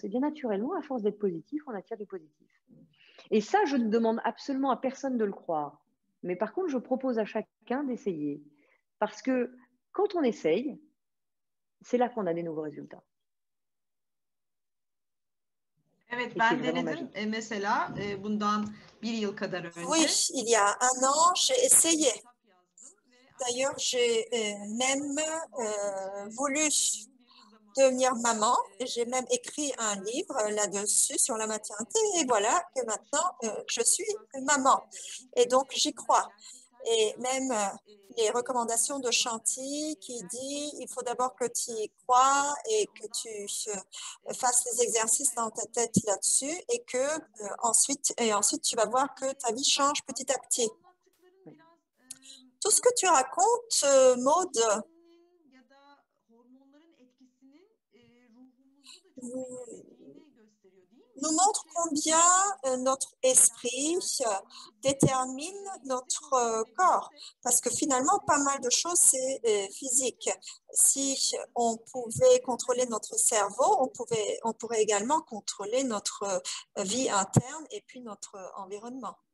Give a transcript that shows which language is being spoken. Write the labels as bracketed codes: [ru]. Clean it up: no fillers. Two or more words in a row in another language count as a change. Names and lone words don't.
[fr] Et bien naturellement, à force d'être positif, on attire du positif. Et ça, je ne demande absolument à personne de le croire. Mais par contre, je propose à chacun d'essayer. Parce que quand on essaye, c'est là qu'on a des nouveaux résultats. [tr] Evet, [fr] Et c'est [tr] ben [fr] vraiment [tr] denedim. [fr] magique. [tr] Mesela bundan bir yıl kadar [fr] Oui, [tr] önce [fr] il y a un an, j'ai essayé. [tr] kitap yazdım ve [fr] D'ailleurs, j'ai même voulu [tr] bir [fr] devenir [tr] zamanda [fr] maman. J'ai même écrit un livre là-dessus sur la maternité. Et voilà que maintenant, je suis maman. Et donc, j'y crois. Et même les recommandations de Chanty qui dit il faut d'abord que tu y crois et que tu fasses les exercices dans ta tête là-dessus et que ensuite tu vas voir que ta vie change petit à petit. [tr] anlattıkların biraz [fr] Tout ce que tu racontes, Maud, [tr] beyninin ya da hormonların etkisinin ruhumuzu da çok etkilediğini gösteriyor, değil mi? [fr] nous montre combien notre esprit détermine notre corps. Parce que finalement, pas mal de choses, c'est physique. Si on pouvait contrôler notre cerveau, on pourrait également contrôler notre vie interne et puis notre environnement.